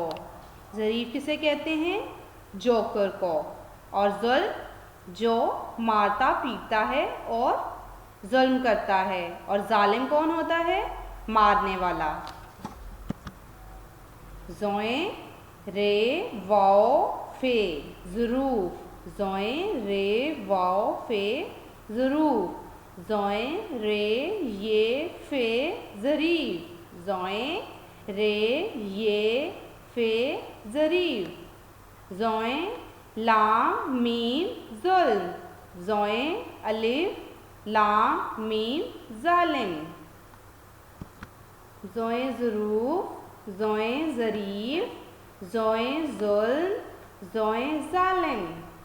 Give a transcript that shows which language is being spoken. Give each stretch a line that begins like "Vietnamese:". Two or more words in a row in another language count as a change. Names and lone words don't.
Urdu: ظریف کسے کہتے ہیں؟ جوکر کو. اور ظلم جو مارتا پیٹتا ہے اور ظلم کرتا ہے. اور ظالم کون ہوتا ہے؟ مارنے والا. ظوئیں رے واؤ فے ظروف، ظوئیں رے واؤ فے ظروف، ظوئیں رے یے فے ظریف، ظوئیں رے یے فے ظریف، ظوئیں لام میم ظلم، ظوئیں الف لام میم ظالم. ظوئیں ظروف، ظوئیں ظریف، ظوئیں ظلم، ظوئیں ظالم.